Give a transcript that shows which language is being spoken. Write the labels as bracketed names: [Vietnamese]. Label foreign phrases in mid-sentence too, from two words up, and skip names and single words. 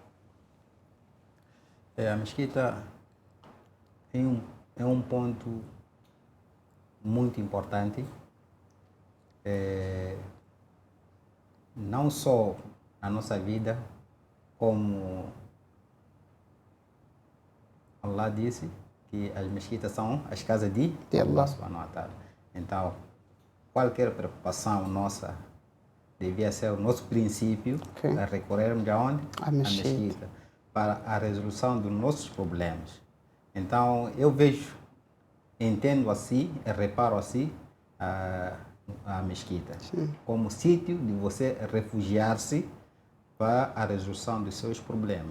[Portuguese] A mesquita é um ponto muito importante, não só na nossa vida, como Allah disse que as mesquitas são as casas de Allah [Arabic] سبحانه وتعالى. [Portuguese] Então, qualquer preocupação nossa devia ser o nosso princípio a recorrermos aonde? A mesquita. Para a resolução dos nossos problemas. Então, eu entendo assim, reparo assim a mesquita como sítio de você refugiar-se para a resolução dos seus problemas.